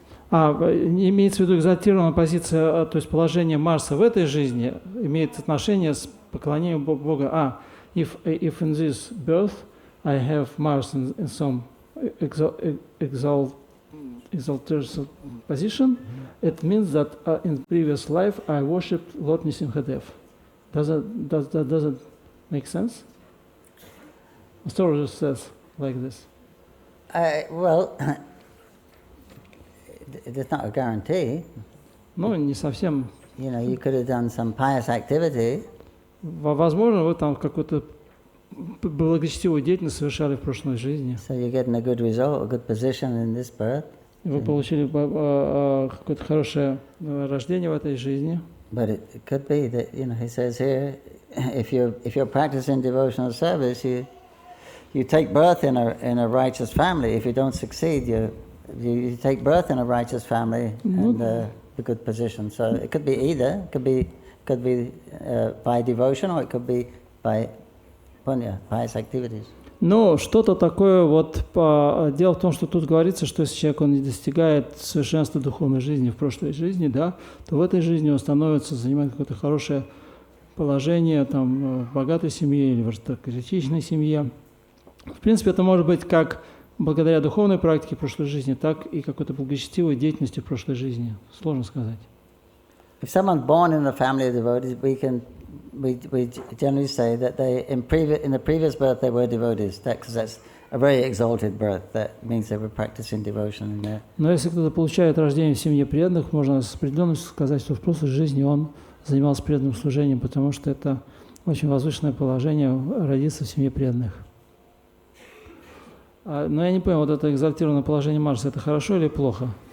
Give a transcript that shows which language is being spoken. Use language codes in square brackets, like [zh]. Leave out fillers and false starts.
[ru] Имеется в виду экзальтированная позиция, то есть положение Марса в этой жизни имеет отношение с поклонением Бога. [en] If in this birth I have Mars in some exalted position, it means that in previous life I worshipped Lord Nrsimhadev. Does it make sense? Astrologer says like this. Well, it's not a guarantee. [ru] Ну, не совсем. [en] You know, you could have done some pious activity. [ru] Возможно, вы там какую-то благочестивую деятельность совершали в прошлой жизни. [en] So you're getting a good result, a good position in this birth. [ru] Вы получили какое-то хорошее рождение в этой жизни. [en] But it could be that, you know, he says here, if you're practicing devotional service, you take birth in a righteous family. If you don't succeed, you take birth in a righteous family and a good position. So it could be either. It could be by devotion, or it could be by punya, pious activities. [ru] Но что-то такое вот дело в том, что тут говорится, что если человек он не достигает совершенства духовной жизни в прошлой жизни, да, то в этой жизни он становится занимает какое-то хорошее положение там в богатой семье или в аристократичной семье. В принципе, это может быть как благодаря духовной практике прошлой жизни, так и какой-то благочестивой деятельности в прошлой жизни. Сложно сказать. [en] If someone's born in a family of devotees, we generally say that in the previous birth they were devotees, because that's a very exalted birth. That means they were practicing devotion in there. [ru] Но если кто-то получает рождение в семье преданных, можно с определенностью сказать, что в прошлой жизни он занимался преданным служением, потому что это очень возвышенное положение родиться в семье преданных. Но я не понял, вот это экзальтированное положение Марса, это хорошо или плохо?